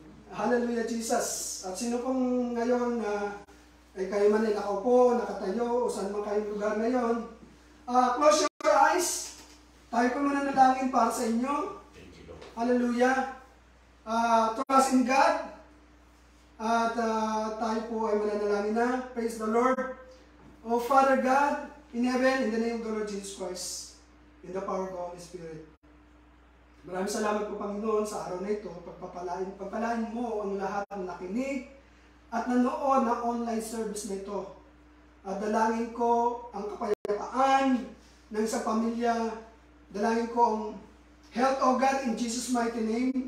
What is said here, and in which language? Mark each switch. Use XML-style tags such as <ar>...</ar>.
<tl>Hallelujah, Jesus. At sino pong ngayon ay kayo man ay nakaupo, nakatayo, o saan man kayong lugar ngayon, close your eyes. Tayo po mananalangin para sa inyo. Hallelujah. Trust in God. At tayo po ay mananalangin na.</tl> <en>Praise the Lord. O Father God, in heaven, in the name of the Lord Jesus Christ, in the power of the Holy Spirit.</en> <tl>Maraming salamat po, Panginoon, sa araw na ito. Pagpalain mo ang lahat ng nakinig at nanood ng online service na ito. At dalangin ko ang kapayapaan ng isang pamilya.</tl> <en>Dalangin ko ang health of God in Jesus' mighty name.</en>